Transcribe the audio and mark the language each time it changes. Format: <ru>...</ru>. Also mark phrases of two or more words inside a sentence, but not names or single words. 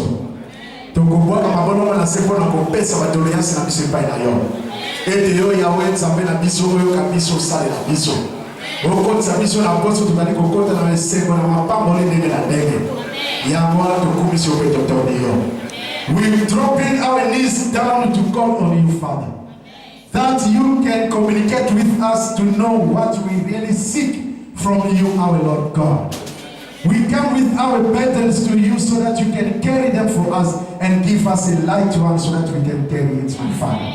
<ln>Tokobwaka mabongo na seko na kopesa badoléance na biso epai na yo. Ete yo yawe nzambe na biso oyo kabiso sale na biso. Okotisa biso na poso tokali kokota na esengo na mapamboli ndenge na ndenge. Yango wana tokumisi ope totoni yo.</ln> <en>We dropping our knees down to call on you, Father, that you can communicate with us to know what we really seek from you, our Lord God. We come with our burdens to you so that you can carry them for us and give us a light one so that we can carry it, my Father.</en>